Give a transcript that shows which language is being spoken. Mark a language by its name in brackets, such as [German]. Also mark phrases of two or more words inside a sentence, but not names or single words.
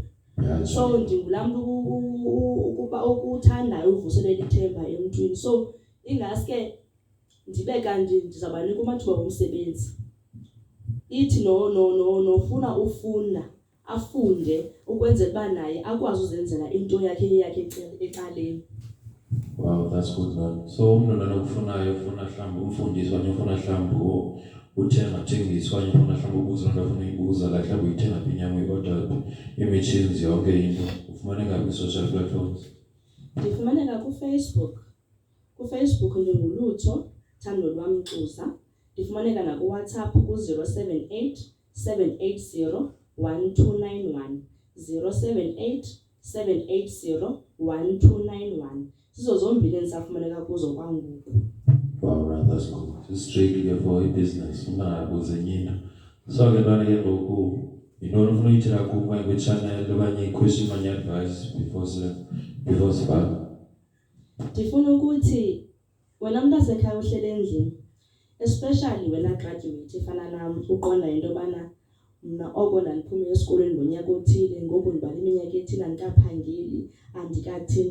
[Xhosa] So ndingulaa mntu ukuba ukuthandayo uvuselela ithemba emntwini. So ingaske ndibe kanti ndizawubanika amathuba womsebenzi. Ithi nofuna ufunda afunde ukwenzela uba naye akwazi uzenzela into yakhe ecaleni. [English] Wow, that's good, man. [Xhosa] So umntwana okufunayo ufuna mhlawumbe umfundisi okanye ufuna mhlawumbe uthenga okanye ufuna mhlawumbe ubuza into afuna uyibuza la mhlawumbe uyithenga phi inyama uyi-order ii-machines yonke into ufumaneka kwi- [English] social platforms? [Xhosa] Ndifumaneka kuFacebook. KuFacebook ndinguLUTHO Thando Lwam XUZA. Ndifumaneka nakuWhatsApp ku-078 780 1291 078 780 1291. Sizo zombili endisafumaneka kuzo kwangoku. [English] Wow, right, that's good. It's strictly for a business. [Xhosa] Ungabuze nyina. So ke ntwana ke ngoku Yintoni ufuna uyithela kum okanye kwi-channel okanye i-question okanye i-advice before sibhala? Ndifuna ukuthi wena mntu asekhaya uhlele endlini, especially wena graduate efana nam, uqonda into yobana mna oko ndandiphume esikolweni ngonyaka othile, ngoku ndibala iminyaka ethile andikaphangeli, andikathini.